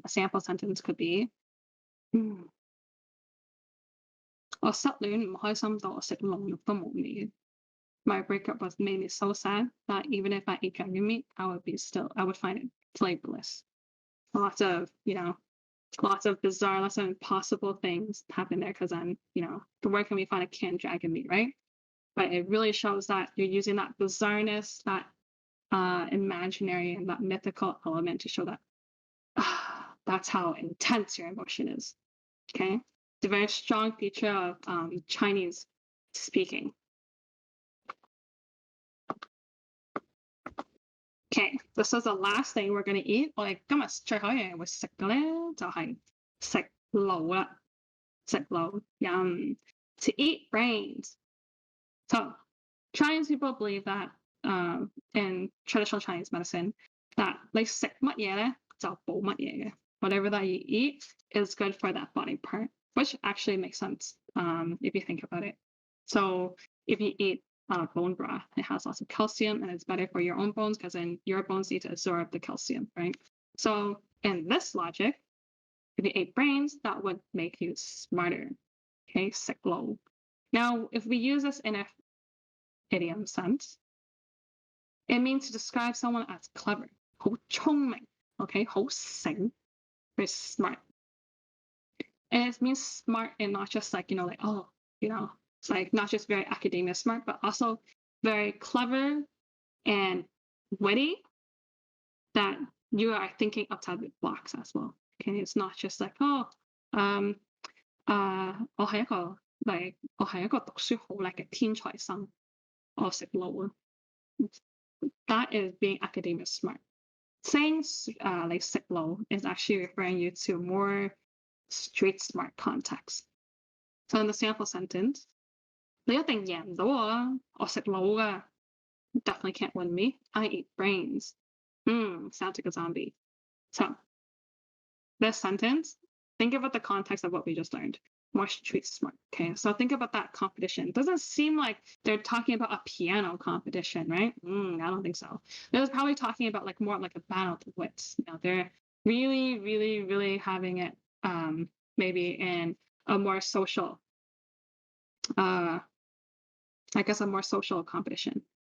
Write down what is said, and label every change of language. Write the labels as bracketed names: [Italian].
[English] A sample sentence could be [Cantonese] 我失戀唔開心到我食龍肉都冇味. [English] My breakup made me so sad that even if I ate dragon meat, I would find it flavorless. Lots of bizarre, lots of impossible things happen there because I'm, where can we find a canned dragon meat, right? But it really shows that you're using that bizarreness, that imaginary and that mythical element to show that that's how intense your emotion is. Okay? It's a very strong feature of Chinese speaking. Okay, this is the last thing we're going to eat. [Cantonese] 我哋今日最後一樣嘢會食嘅咧，就係食腦啦，食腦 yum. [English] To eat brains. So Chinese people believe that in traditional Chinese medicine that [Cantonese] 你食乜嘢咧就補乜嘢嘅. [English] Whatever that you eat is good for that body part, which actually makes sense if you think about it. So if you eat bone broth, it has lots of calcium and it's better for your own bones because then your bones need to absorb the calcium, right? So in this logic, if you ate brains, that would make you smarter. Okay, siklo. Now, if we use this in an idiom sense, it means to describe someone as clever, [Cantonese] 好聰明, [English] okay, [Cantonese] 好醒, [English] very smart. And it means smart and not just like, like, oh, it's like not just very academia smart, but also very clever and witty that you are thinking outside the box as well. Okay, it's not just like, oh, [Cantonese] 我係一個讀書好叻嘅天才生，我食腦啊。 [English] That is being academia smart. Saying like 食腦 is actually referring you to more street smart context. So in the sample sentence, [Cantonese] 你一定贏唔到我啦，我食腦㗎。 [English] Definitely can't win me. I eat brains. Sounds like a zombie. So this sentence, think about the context of what we just learned. More street smart. Okay, so think about that competition. It doesn't seem like they're talking about a piano competition, right? I don't think so. They're probably talking about like more like a battle of wits. They're really, really, really having it maybe in a more social, I guess a more social competition.